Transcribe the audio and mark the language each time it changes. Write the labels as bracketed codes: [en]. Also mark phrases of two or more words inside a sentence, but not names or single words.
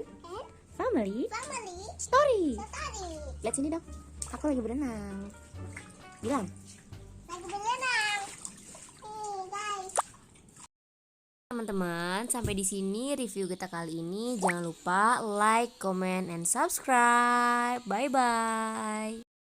[en] Family story. Story. [id] Lihat sini dong. Aku lagi berenang. Bilang. Lagi berenang. Guys. Teman-teman, sampai di sini review kita kali ini. Jangan lupa [en] like, comment, and subscribe. Bye bye.